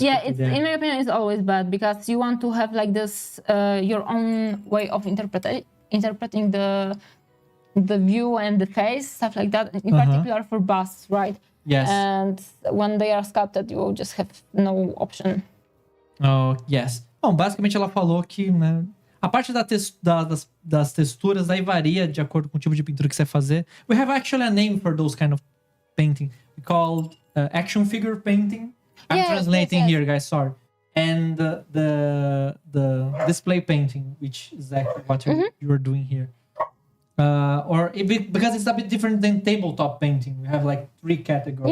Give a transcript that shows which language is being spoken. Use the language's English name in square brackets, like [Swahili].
[English] In my opinion, it's always bad because you want to have like this your own way of interpreting the view and the face, stuff like that. In particular for busts, right? Yes. And when they are sculpted, you will just have no option. Oh, yes. [Portuguese] Bom, basicamente ela falou que, né, a parte das texturas aí varia de acordo com o tipo de pintura que você vai fazer. [English] We have actually a name for those kind of painting. We call action figure painting. I'm translating here, guys. Sorry. And the display painting, which is exactly what you are doing here. Because it's a bit different than tabletop painting. We have like 3 categories.